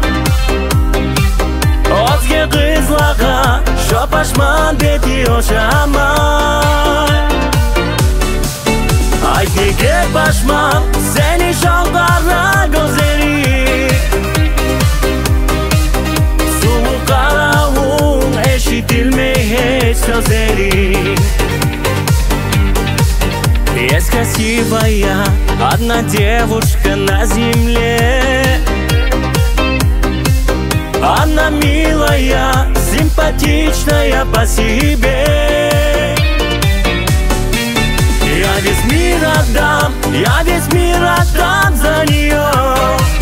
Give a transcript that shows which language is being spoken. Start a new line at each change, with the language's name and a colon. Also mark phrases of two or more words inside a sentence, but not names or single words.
Karachay-Balkar: Özge kızlağa şopaşman beti oşamay. Ay nege başman seni şalqara gözleri. Sulu karavun eşitilmey hiç sözleri.
Russian: Есть красивая, одна девушка на земле. Она милая, симпатичная по себе. Я весь мир отдам, я весь мир отдам за нее.